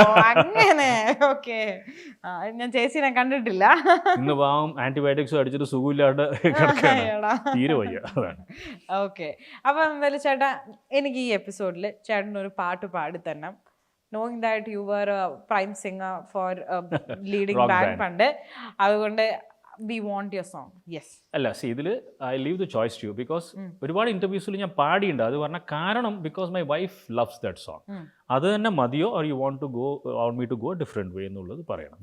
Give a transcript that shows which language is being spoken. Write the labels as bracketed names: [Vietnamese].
[Malayalam] അങ്ങനെ ഓക്കെ, ഞാൻ ചേച്ചിനെ കണ്ടിട്ടില്ല. ഇന്ന് പാവം ആന്റിബയോട്ടിക്സ് അടിച്ചിട്ട് സുഖമില്ലാണ്ട് തീരെ വയ്യ. അതാണ്. ഓക്കെ, അപ്പൊ എന്തായാലും ചേട്ടാ എനിക്ക് ഈ എപ്പിസോഡിൽ ചേട്ടൻ ഒരു പാട്ട് പാടി തന്നെ, [English] knowing that you were a prime singer for a leading band [Malayalam] പണ്ട്, അതുകൊണ്ട് [English] we want your song. Yes. [Malayalam] അല്ല ഇതിൽ [English] I leave the choice to you [Malayalam] because ഒരുപാട് ഇന്റർവ്യൂസിൽ ഞാൻ പാടിയിട്ടുണ്ട്. അത് പറഞ്ഞ കാരണം [English] Because my wife loves that song. [Malayalam] അത് തന്നെ മതിയോ [English] or you want to go me to go different way [Malayalam] എന്നുള്ളത് പറയണം.